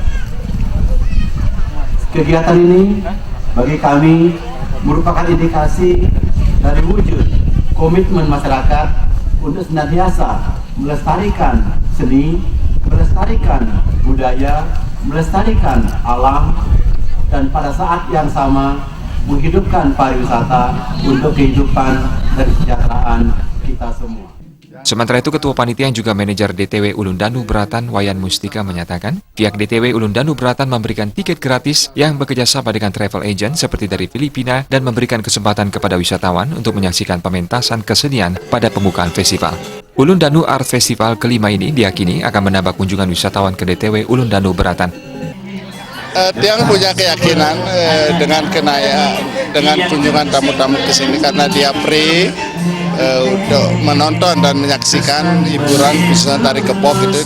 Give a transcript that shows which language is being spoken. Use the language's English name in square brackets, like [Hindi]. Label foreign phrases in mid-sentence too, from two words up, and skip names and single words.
[Indonesian] Kegiatan ini bagi kami merupakan indikasi dari wujud komitmen masyarakat untuk senantiasa melestarikan seni, melestarikan budaya, melestarikan alam, dan pada saat yang sama menghidupkan pariwisata untuk kehidupan dan kesejahteraan kita semua. Sementara itu, Ketua Panitia yang juga manajer DTW Ulun Danu Beratan, Wayan Mustika, menyatakan pihak DTW Ulun Danu Beratan memberikan tiket gratis yang bekerjasama dengan [English] travel agent [Indonesian] seperti dari Filipina dan memberikan kesempatan kepada wisatawan untuk menyaksikan pementasan kesenian pada pembukaan festival. Ulun Danu Art Festival kelima ini diyakini akan menambah kunjungan wisatawan ke DTW Ulun Danu Beratan. Tiang punya keyakinan dengan kunjungan tamu-tamu ke sini karena dia free untuk menonton dan menyaksikan hiburan khususnya tari kepok itu.